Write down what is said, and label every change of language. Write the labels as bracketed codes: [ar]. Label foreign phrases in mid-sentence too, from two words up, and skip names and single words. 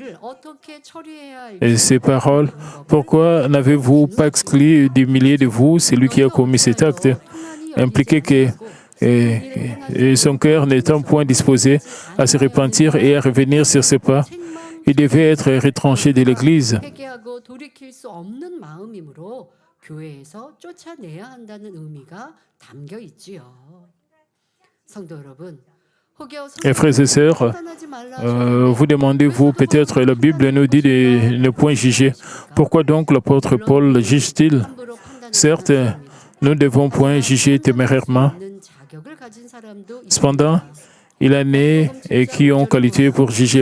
[fr] Et ces paroles, pourquoi n'avez-vous pas exclu du milieu de vous celui qui a commis cet acte, impliquait que et son cœur n'étant point disposé à se repentir et à revenir sur ses pas, il devait être retranché de l'Église. [ko] 회개하고 돌이킬 수 없는 마음이므로 교회에서 쫓아내야 한다는 의미가 담겨 있지요. 성도 여러분, [fr] Et frères et sœurs, vous demandez-vous peut-être, la Bible nous dit de ne point juger. Pourquoi donc l'apôtre Paul juge-t-il? Certes, nous ne devons point juger témérairement. Cependant, il en est et qui ont qualité pour juger.